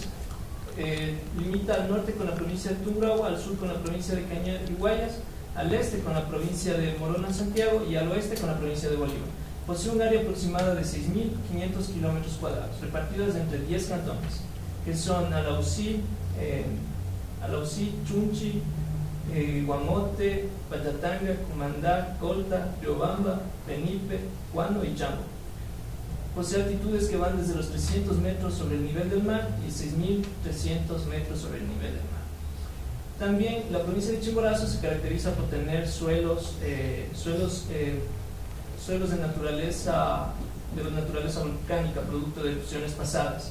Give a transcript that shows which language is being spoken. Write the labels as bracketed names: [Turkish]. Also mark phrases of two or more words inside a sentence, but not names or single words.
[Spanish] Limita al norte con la provincia de Tungurahua, al sur con la provincia de Cañar y Guayas, al este con la provincia de Morona Santiago y al oeste con la provincia de Bolívar. Posee un área aproximada de 6.500 kilómetros cuadrados, repartidas entre 10 cantones, que son Alausí, Chunchi, Guamote, Payatanga, Cumandá, Colta, Riobamba, Penipe, Cuano y Chambo. Posee altitudes que van desde los 300 metros sobre el nivel del mar y 6.300 metros sobre el nivel del mar. También la provincia de Chimborazo se caracteriza por tener suelos de naturaleza volcánica, producto de erupciones pasadas.